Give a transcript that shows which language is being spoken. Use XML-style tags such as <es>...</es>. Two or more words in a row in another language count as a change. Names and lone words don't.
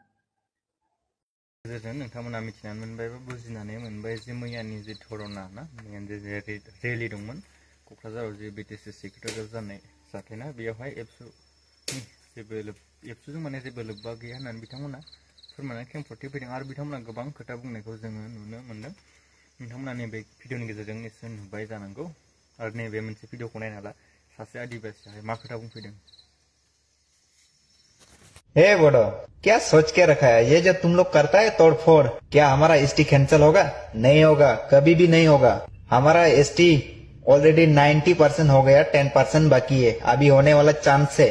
<brx>गेजेरजों नोंथांमोना मिथिनानै मोनबाय बा बुजिनानै मोनबाय जे मैयानि जे धरना ना मैयानि जे रेलि दंमोन क'क्राझाराव जे BTC सेक्रेटारियाव जानाय जाथायना बेयावहाय एबसुजों माने जेबो लोब्बा गैया होननानै बिथांमोना फोरमायनानै खेंफोरथि फैदों। आरो बिथांमोना गोबां खोथा बुंनायखौ जोङो नुनो मोनदों। नोंथांमोना नैबे भिडिअनि गेजेरजों निसय नुबाय जानांगौ। आरो नैबे मोनसे भिडिअखौ नायना ला सासे आदिबासिया मा खोथा बुंफैदों।</brx> <hi>हे बोडो, क्या सोच के रखा है? ये जो तुम लोग करता है तोड़फोड़, क्या हमारा ST कैंसिल होगा? नहीं होगा, कभी भी नहीं होगा। हमारा ST ऑलरेडी 90% हो गया, 10% बाकी है, अभी होने वाला चांस है।</hi>